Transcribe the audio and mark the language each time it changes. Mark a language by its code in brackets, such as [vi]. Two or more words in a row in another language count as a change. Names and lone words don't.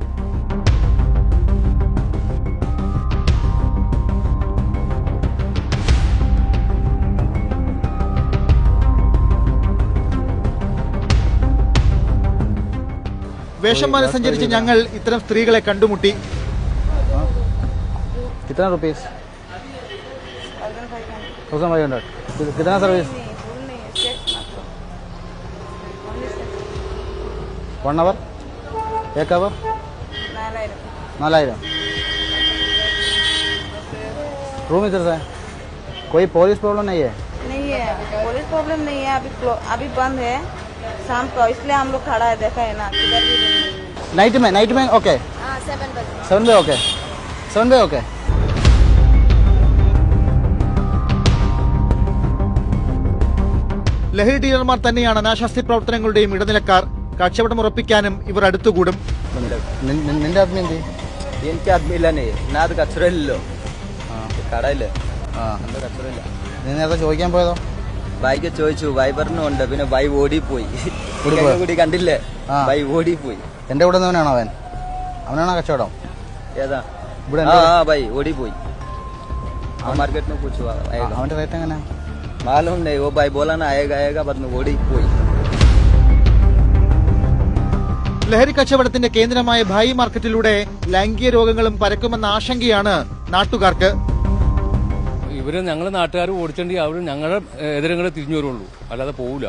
[ml] വേഷം മാറി സഞ്ചരിച്ച് ഞങ്ങൾ ഇത്തരം സ്ത്രീകളെ കണ്ടുമുട്ടി. [hi] कितना रुपीस 1500 कितना सर्विस 1 आवर 1 आवर 4000 रूम इधर से कोई पुलिस प्रॉब्लम नहीं है? नहीं है, पुलिस प्रॉब्लम नहीं है. अभी बंद है शाम को, इसलिए हम लोग खड़ा है. देखा है ना किधर भी नाइट में ओके 7 बजे ओके 7 बजे ओके. [ml] ലഹരി ഡീലർമാർ തന്നെയാണ് അനാശാസ്യ പ്രവർത്തനങ്ങളുടെയും ഇടനിലക്കാർ. കച്ചവടം ഉറപ്പിക്കാനും ഇവർ അടുത്തുകൂടും. നിന്റെ ആദ്മി എന്ത്? എനിക്ക് ആദ്മില്ലേ അത് കച്ചറയില്ലല്ലോ, കടയില്ല കച്ചറയില്ല. നീ നേരത്തെ ചോദിക്കാൻ പോയതോ? ബൈക്ക് ചോദിച്ചു, ബൈ പറഞ്ഞുണ്ട്, പിന്നെ ബൈ ഓടിപ്പോയി. കൂടി കണ്ടില്ലേ, ബൈ ഓടിപ്പോയി. എന്റെ കൂടെ നിന്നവനാണോ അവൻ? അവനാണോ കച്ചവടം? ഏതാ ഇവിടെ? ബൈ ഓടിപ്പോയി. [hi] मार्केट में पूछो [ml] അവന്റെ റേറ്റ് എങ്ങനെ? [hi] मालूम नहीं, वो भाई बोला ना आएगा [ml] പറഞ്ഞു ഓടിപ്പോയി. ലഹരി കച്ചവടത്തിന്റെ കേന്ദ്രമായ ഭായി മാർക്കറ്റിലൂടെ ലൈംഗിക രോഗങ്ങളും പരക്കുമെന്ന ആശങ്കയാണ് നാട്ടുകാർക്ക്. ഇവര് ഞങ്ങളെ നാട്ടുകാർ ഓടിച്ചെങ്കിൽ അവർ ഞങ്ങളുടെ എതിരങ്ങളെ തിരിഞ്ഞു വരുള്ളൂ, അല്ലാതെ പോവില്ല.